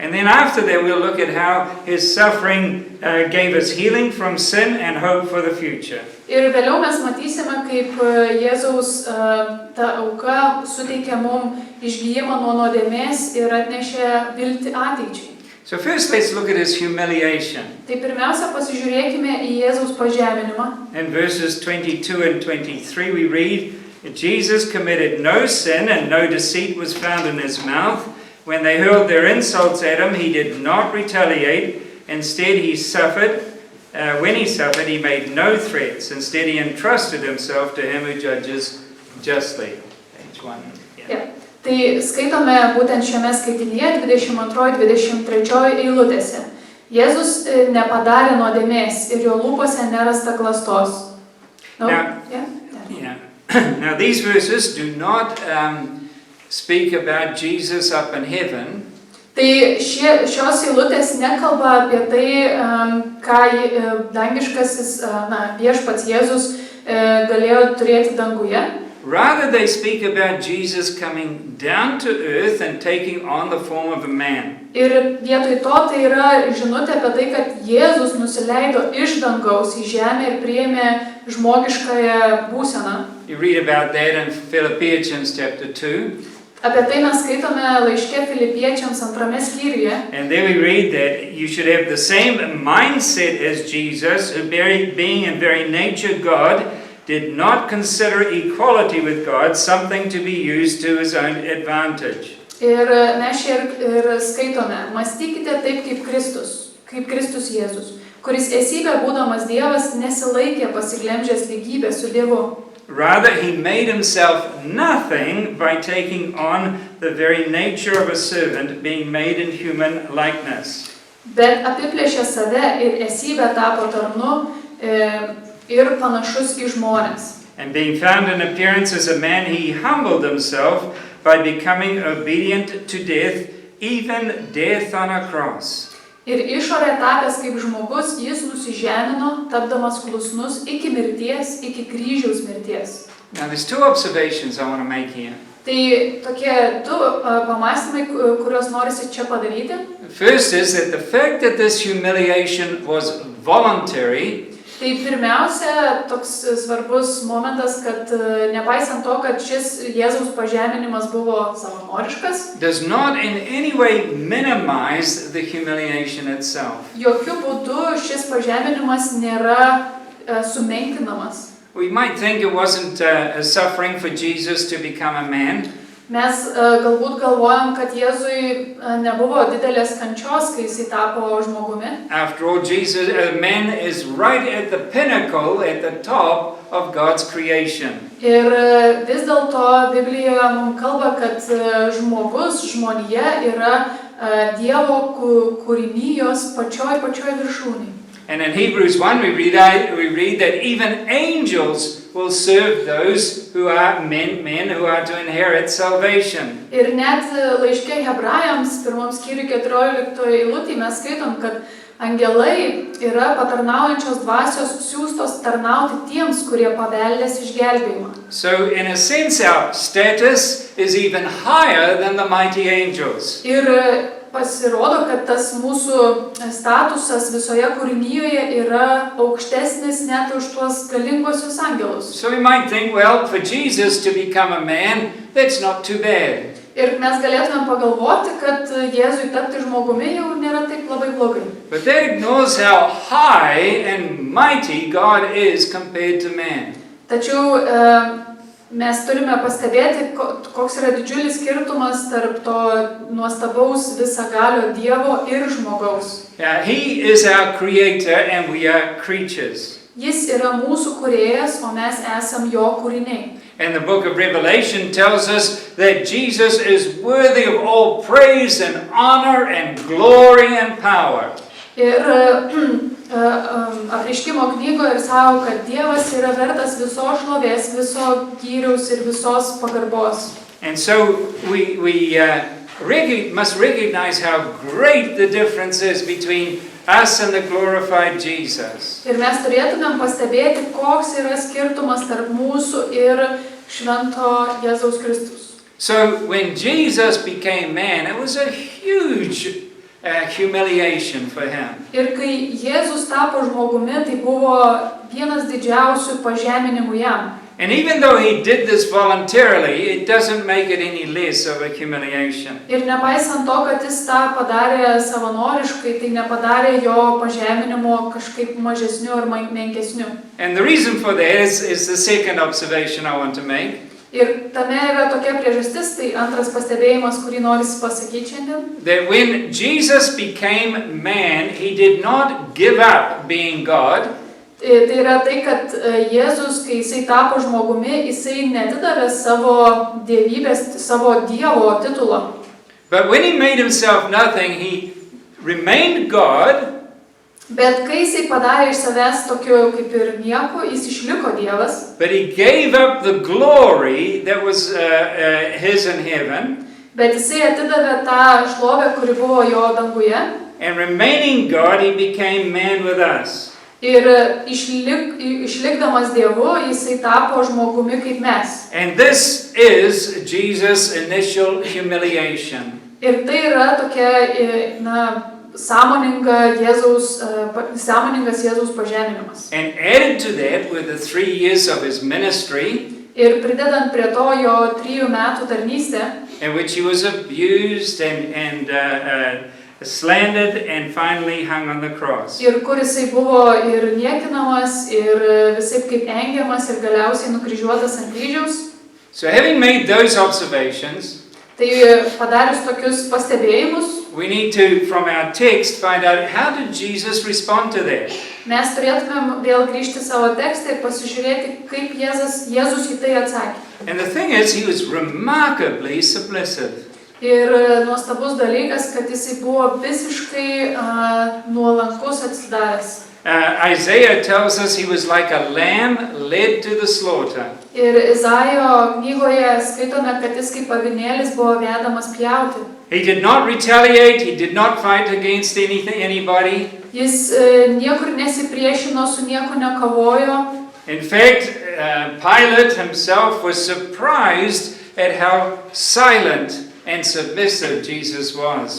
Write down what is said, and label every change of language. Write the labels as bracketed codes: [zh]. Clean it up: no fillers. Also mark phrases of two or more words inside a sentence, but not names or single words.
[en] And then after that, we'll look at how his suffering gave us healing from sin and hope for the future. [lt] Ir vėliau mes matysime, kaip Jėzaus ta auka suteikė mums išgyjimą nuo nuodėmės ir atnešė viltį ateičiai. [en] So first let's look at his humiliation. [lt] Tai pirmiausia pasižiūrėkime į Jėzaus pažeminimą. [en] In verses 22 and 23 we read, Jesus committed no sin and no deceit was found in his mouth. When they hurled their insults at him, he did not retaliate. Instead, he suffered. When he suffered, he made no threats. Instead, he entrusted himself to him who judges justly. Page 1. Yeah. [lt] Tai skaitome būtent šiame skaitinyje 22-23 eilutėse. Jėzus nepadarė nuodėmės ir jo lūpose nerasta klastos. [en] No? Yeah. Now these verses do not speak about Jesus up in heaven. [lt] Tai šios eilutės nekalba apie tai, ką dangiškasis viešpats Jėzus galėjo turėti danguje. [en] Rather, they speak about Jesus coming down to earth and taking on the form of a man. [lt] Ir vietoj to tai yra žinutė apie tai, kad Jėzus nusileido iš dangaus į žemę ir priėmė žmogiškąją būseną. [en] You read about that in Philippians chapter 2. [lt] Apie tai mes skaitome laiške Filipiečiams 2 skyriuje. [en] And there we read that you should have the same mindset as Jesus, who being in very nature God, did not consider equality with God something to be used to his own advantage. [lt] Ir mes čia ir skaitome, mąstykite taip kaip Kristus Jėzus, kuris esybė būdamas Dievas nesilaikė pasiglemžęs lygybę su Dievu. [en] Rather, he made himself nothing by taking on the very nature of a servant, being made in human likeness. [lt] Bet apiplėšė save ir esybę tapo tarnu ir panašus į žmones. [en] And being found in appearance as a man, he humbled himself by becoming obedient to death, even death on a cross. [lt] Ir išorė tapęs kaip žmogus, jis nusižemino, tapdamas klusnus iki mirties, iki kryžiaus mirties. [en] Now there's two observations I want to make here. [lt] Tai tokie du pamąstymai, kuriuos norisi čia padaryti. [en] First is that the fact that this humiliation was voluntary. [lt] Tai pirmiausia, toks svarbus momentas, kad nepaisant to, kad šis Jėzaus pažeminimas buvo savanoriškas, [en] does not in any way minimize the humiliation itself. [lt] Jokiu būdu šis pažeminimas nėra sumenkinamas. [en] We might think it wasn't a suffering for Jesus to become a man. [lt] Mes galbūt galvojam, kad Jėzui nebuvo didelės kančios, kai jis tapo žmogumi. [en] After all, Jesus, a man is right at the pinnacle, at the top of God's creation. [lt] Ir vis dėlto Biblijoje mums kalba, kad žmogus, žmonija yra Dievo kūrinijos pačioj viršūnėje. [en] And in Hebrews 1 we read that even angels will serve those who are men who are to inherit salvation. [lt] Ir net laiške Hebrajams, 1 skyriui 14 eilutėje mes skaitom, kad angelai yra patarnaujančios dvasios siųstos tarnauti tiems, kurie paveldės išgelbėjimą. [en] So in a sense our status is even higher than the mighty angels. [lt] Ir pasirodo, kad tas mūsų statusas visoje kūrinyje yra aukštesnis net už tuos galingosius angelus. [en] So we might think, well, for Jesus to become a man, that's not too bad. [lt] Ir mes galėtumėm pagalvoti, kad Jėzui tapti žmogumi jau nėra taip labai blogai. [en] But that ignores how high and mighty God is compared to man. [lt] Tačiau mes turime pastebėti, koks yra didžiulis skirtumas tarp to nuostabaus visagalio Dievo ir žmogaus. [en] He is our creator and we are creatures. [lt] Jis yra mūsų kūrėjas, o mes esam jo kūriniai. [en] And the book of Revelation tells us that Jesus is worthy of all praise and honor and glory and power. [lt] Ir Apreiškimo knygoje ir sako, kad Dievas yra vertas visos šlovės, viso gyriaus ir visos pagarbos. [en] And so we must recognize how great the difference is between us and the glorified Jesus. [lt] Ir mes turėtumėm pastebėti, koks yra skirtumas tarp mūsų ir švento Jėzaus Kristus. [en] So when Jesus became man, it was a huge humiliation for him. [lt] Ir kai Jėzus tapo žmogumi, tai buvo vienas didžiausių pažeminimų jam. [en] And even though he did this voluntarily, it doesn't make it any less of a humiliation. [lt] Ir nepaisant to, kad jis tą padarė savanoriškai, tai nepadarė jo pažeminimo kažkaip mažesniu ar menkesniu. [en] And the reason for that is the second observation I want to make. [lt] Ir tame yra tokia priežastis, tai antras pastebėjimas, kurį norisi pasakyti šiandien. [en] That when Jesus became man, he did not give up being God. [lt] Tai yra tai, kad Jėzus, kai jisai tapo žmogumi, jisai netidavė savo dievybės, savo Dievo titulo. [en] But when he made himself nothing, he remained God. [lt] Bet kai jisai padarė iš savęs tokiu kaip ir nieko, jis išliko Dievas. [en] But he gave up the glory that was his in heaven. [lt] Bet jisai atidavė tą šlovę, kuri buvo jo danguje. [en] And remaining God, he became man with us. [lt] Ir išlikdamas Dievu, jisai tapo žmogumi kaip mes. [en] And this is Jesus' initial humiliation. [lt] Ir tai yra tokia, sąmoningas Jėzaus pažeminimas. [en] And added to that were the 3 years of his ministry, [lt] Ir pridedant prie to jo 3 metų tarnystę, [en] in which he was abused and slandered and finally hung on the cross. [lt] ir kur jisai buvo ir niekinamas, ir visaip kaip engiamas, ir galiausiai nukryžiuotas ant kryžiaus. [en] So having made those observations, [lt] Tai padarius tokius pastebėjimus, [en] we need to, from our text, find out how did Jesus respond to that? [lt] mes turėtumėm vėl grįžti savo tekstą ir pasižiūrėti, kaip Jėzus į tai atsakė. [en] And the thing is, he was remarkably submissive. [lt] Ir nuostabus dalykas, kad jisai buvo visiškai nuolankus atsidavęs. [en] Isaiah tells us he was like a lamb led to the slaughter. [lt] Ir Izaijo knygoje skaitome, kad jis kaip avinėlis buvo vedamas pjauti. [en] He did not retaliate, he did not fight against anybody. [lt] Jis niekur nesipriešino, su nieko nekovojo. [en] In fact, Pilate himself was surprised at how silent and submissive Jesus was.